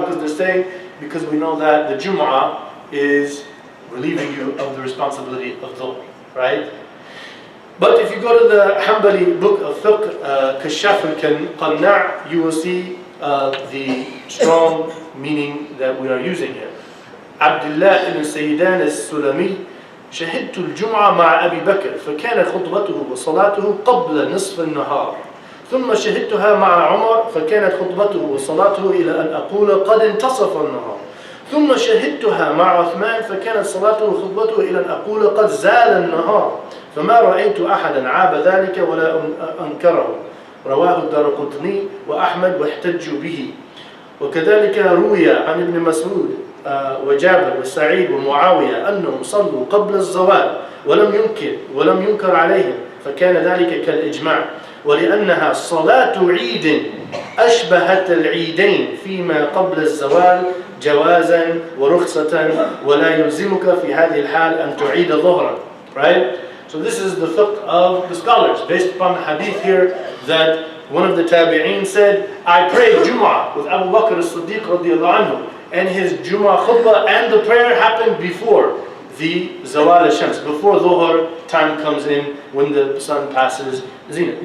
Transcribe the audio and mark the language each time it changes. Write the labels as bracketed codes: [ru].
[en] Because they're saying, because we know that the Jumu'ah is relieving you of the responsibility of dhuhr, right? But if you go to the Hanbali book of fiqh, Kashaf al-Qanna', you will see the strong meaning that we are using here. [ar] Abdullah ibn Sayyidan al-Sulami شهدت الجمعة مع أبي بكر فكان خطبته وصلاته قبل نصف النهار ثم شهدتها مع عمر فكانت خطبته وصلاته إلى أن أقول قد انتصف النهار ثم شهدتها مع عثمان فكانت صلاته وخطبته إلى أن أقول قد زال النهار فما رأيت أحدا عاب ذلك ولا أنكره. رواه الدارقطني وأحمد واحتجوا به. وكذلك روي عن ابن مسعود وجابر وسعيد ومعاوية أنهم صلوا قبل الزوال ولم ينكر عليهم فكان ذلك كالإجماع ولأنها صلاة عيد أشبهت العيدين فيما قبل الزوال جوازا ورخصة ولا يلزمك في هذه الحال أن تعيد ظهرا. [en] Right? So this is the fiqh of the scholars, based upon the hadith here that one of the tabi'een said, I prayed Jum'ah with Abu Bakr as-Siddiq radiallahu anhu, and his Juma Khutbah and the prayer happened before the Zawal al-Shams, before Dhuhr time comes in, when the sun passes Zenith.